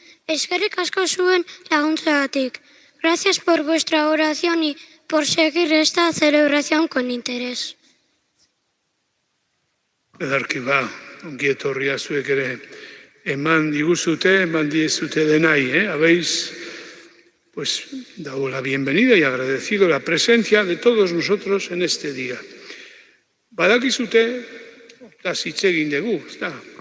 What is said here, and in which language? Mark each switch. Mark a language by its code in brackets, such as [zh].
[eu] Eskerrik asko zuen laguntzagatik. [es] Gracias por vuestra oración y por seguir esta celebración con interés. [eu] Edarki ba, ongi etorria zuek ere eman diguzute, eman diezute denai, [es] Habéis dado la bienvenida y agradecido la presencia de todos nosotros en este día. [eu] Badakizute, hortaz hitz egin dugu, ezta?